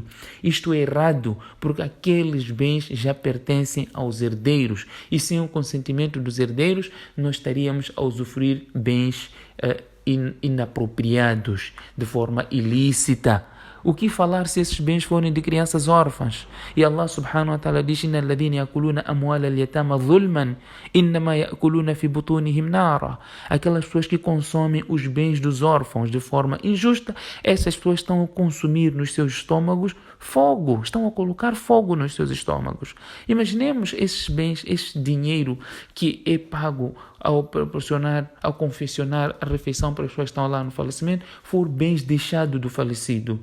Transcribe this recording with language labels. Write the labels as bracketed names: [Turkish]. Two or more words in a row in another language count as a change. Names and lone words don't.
[Portuguese] Isto é errado, porque aqueles bens já pertencem aos herdeiros, e sem o consentimento dos herdeiros nós estaríamos a usufruir bens inapropriados, de forma ilícita. O que falar se esses bens forem de crianças órfãs? [Arabic] E الله سبحانه وتعالى diz: "إن الذين يأكلون أموال اليتامى ظلما إنما يأكلون في بطونهم نارا." [Portuguese] Aquelas pessoas que consomem os bens dos órfãos de forma injusta, essas pessoas estão a consumir nos seus estômagos fogo, estão a colocar fogo nos seus estômagos. Imaginemos esses bens, esse dinheiro que é pago ao proporcionar, ao confeccionar a refeição para as pessoas que estão lá no falecimento, for bens deixados do falecido.